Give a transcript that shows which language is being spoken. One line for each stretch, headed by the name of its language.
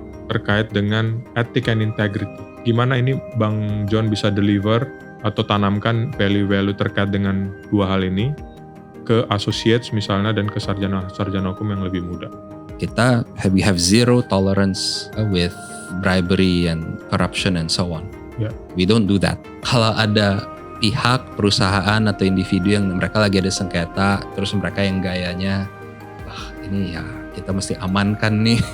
Indonesian: Terkait dengan ethic and integrity. Gimana ini Bang John bisa deliver atau tanamkan value-value terkait dengan dua hal ini ke associates misalnya dan ke sarjana hukum yang lebih muda?
English: We have zero tolerance with bribery and corruption and so on. Yeah. We don't do that.
Indonesian: Kalau ada pihak, perusahaan atau individu yang mereka lagi ada sengketa, terus mereka yang gayanya, ini ya kita mesti amankan nih.